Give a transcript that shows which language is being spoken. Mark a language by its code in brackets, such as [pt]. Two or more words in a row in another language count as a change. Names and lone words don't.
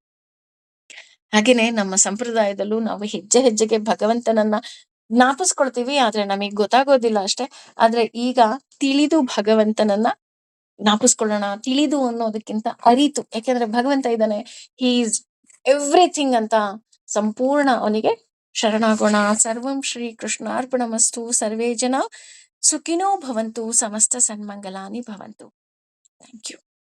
[kn] ಹಾಗೇನೆ ನಮ್ಮ ಸಂಪ್ರದಾಯದಲ್ಲೂ ನಾವು ಹೆಜ್ಜೆ ಹೆಜ್ಜೆಗೆ ಭಗವಂತನನ್ನ ಜ್ಞಾಪಿಸ್ಕೊಳ್ತೀವಿ, ಆದ್ರೆ ನಮಗ್ ಗೊತ್ತಾಗೋದಿಲ್ಲ ಅಷ್ಟೇ. ಆದ್ರೆ ಈಗ ತಿಳಿದು ಭಗವಂತನನ್ನ ಜ್ಞಾಪಿಸ್ಕೊಳ್ಳೋಣ. ತಿಳಿದು ಅನ್ನೋದಕ್ಕಿಂತ ಅರಿತು, ಯಾಕೆಂದ್ರೆ ಭಗವಂತ ಇದ್ದಾನೆ, [en] he is everything [kn] ಅಂತ ಸಂಪೂರ್ಣ ಅವನಿಗೆ ಶರಣಾಗೋಣ. [sa] ಸರ್ವಂ ಶ್ರೀ ಕೃಷ್ಣಾರ್ಪಣಮಸ್ತು. ಸರ್ವೇ ಜನ ಸುಖಿನೋ ಭವಂತು. ಸಮಸ್ತ ಸನ್ಮಂಗಲಾನಿ ಭವಂತು. [en] thank you.